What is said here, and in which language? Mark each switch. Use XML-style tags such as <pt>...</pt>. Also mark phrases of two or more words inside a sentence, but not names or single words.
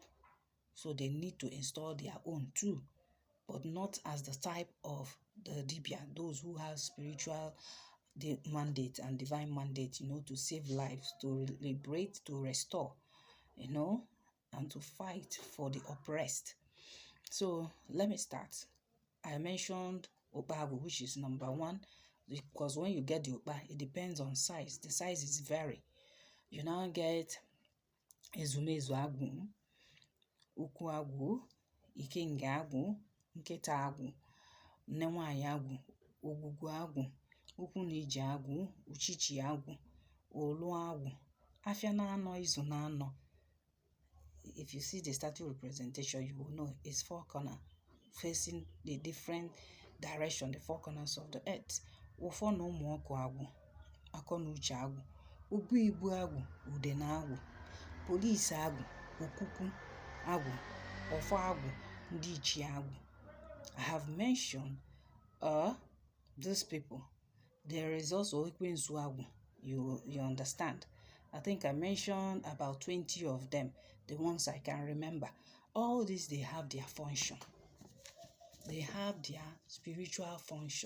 <en>So they need to install their own too, but not as the type of the Dibia, those who have spiritual mandate and divine mandate, to save lives, to liberate, to restore, and to fight for the oppressed. So let me start. I mentioned Ukpa Agwu, which is number one, because when you get the Ukpa, it depends on size. The size is vary. You now get</en> <ig>Ezumezu Agwu, Ukwu Agwu, ikenga agwụ, nkịta agwụ, nne nwanyị agwụ, ogwugwu agwụ, ukwu na ije agwụ, uchichi agwụ, olu agwụ, afia na anọ, izu na anọ.</ig> <en>If you see the statue representation, you will know it's four corner facing the different direction, the four corners of the earth.</en> <ig>Ụfọ na ụmụ ọkụ agwụ, akọ na uche agwụ, ubu ibu agwụ, ude na agwụ, polisi agwụ, okuku agwụ, ọfọ agwụ, ndị ichie agwụ.</ig> <en>I have mentioned these people. There is also Ekwensu agwụ. You understand? I think I mentioned about 20 of them, the ones I can remember. All these, they have their function. They have their spiritual function.</en>